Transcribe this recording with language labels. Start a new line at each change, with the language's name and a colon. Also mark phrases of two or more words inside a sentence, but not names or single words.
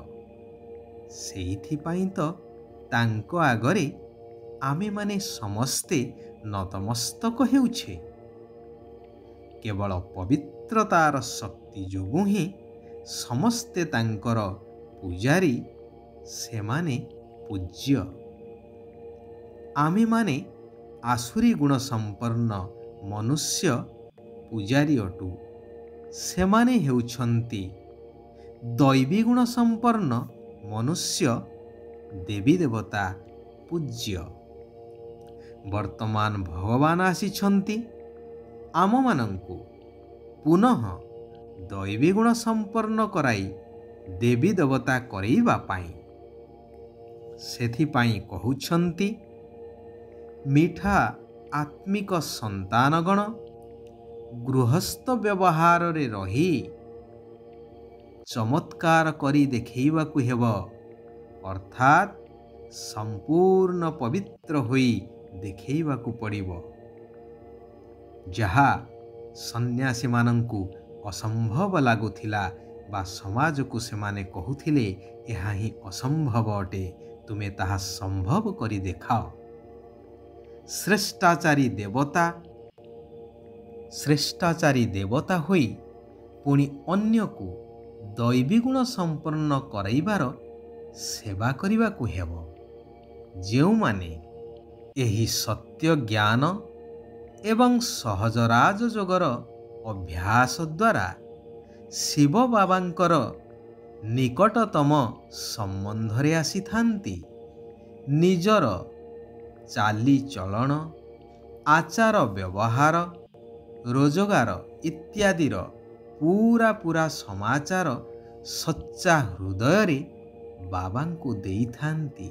Odia: ସେଇଥିପାଇ ତୋ ତାଙ୍କୋ ଆଗରେ ଆମେ ମାନେ ସମସ୍ତେ ନତମସ୍ତକ ହେଉଛେ। କେବଳ ପବିତ୍ରତାର ଶକ୍ତି ଯୋଗୁ ହି ସମସ୍ତେ ତାଙ୍କର ପୂଜାରୀ, ସେମାନେ ପୂଜ୍ୟ। ଆମେ ମାନେ ଆସୁରୀ ଗୁଣ ସମ୍ପନ୍ନ ମନୁଷ୍ୟ ପୂଜାରୀ ଅଟୁ। ସେମାନେ ହେଉଛନ୍ତି ଦୈବୀ ଗୁଣ ସମ୍ପନ୍ନ ମନୁଷ୍ୟ ଦେବୀ ଦେବତା ପୂଜ୍ୟ। ବର୍ତ୍ତମାନ ଭଗବାନ ଆସିଛନ୍ତି ଆମ ମାନଙ୍କୁ ପୁନଃ ଦୈବୀ ଗୁଣ ସମ୍ପନ୍ନ କରାଇ ଦେବୀ ଦେବତା କରେଇବା ପାଇଁ। ସେଥିପାଇଁ କହୁଛନ୍ତି ମିଠା ଆତ୍ମିକ ସନ୍ତାନଗଣ ଗୃହସ୍ଥ ବ୍ୟବହାର ରେ ରହି ଚମତ୍କାର କରି ଦେଖେଇବାକୁ ହେବ। ଅର୍ଥାତ ସମ୍ପୂର୍ଣ୍ଣ ପବିତ୍ର ହୋଇ ଦେଖେଇବାକୁ ପଡ଼ିବ। ଯାହା ସନ୍ୟାସୀ ମାନଙ୍କୁ ଅସମ୍ଭବ ଲାଗୁଥିଲା ବା ସମାଜ କୋ ସେମାନେ କହୁଥିଲେ ଏହା ହି ଅସମ୍ଭବ ଅଟେ, ତୁମେ ତାହା ସମ୍ଭବ କରି ଦେଖାଓ। ଶ୍ରେଷ୍ଠାଚାରୀ ଦେବତା ଶ୍ରେଷ୍ଠାଚାରୀ ଦେବତା ହୋଇ ପୁଣି ଅନ୍ୟକୁ ଦୈବୀ ଗୁଣ ସମ୍ପନ୍ନ କରାଇବାର ସେବା କରିବାକୁ ହେବ। ଯେଉଁମାନେ ଏହି ସତ୍ୟ ଜ୍ଞାନ ଏବଂ ସହଜ ରାଜଯୋଗର ଅଭ୍ୟାସ ଦ୍ୱାରା ଶିବ ବାବାଙ୍କର ନିକଟତମ ସମ୍ବନ୍ଧରେ ଆସିଥାନ୍ତି, ନିଜର ଚାଲିଚଳନ, ଆଚାର ବ୍ୟବହାର, ରୋଜଗାର ଇତ୍ୟାଦିର ପୂରା ସମାଚାର ସଚ୍ଚା ହୃଦୟରେ ବାବାଙ୍କୁ ଦେଇଥାନ୍ତି।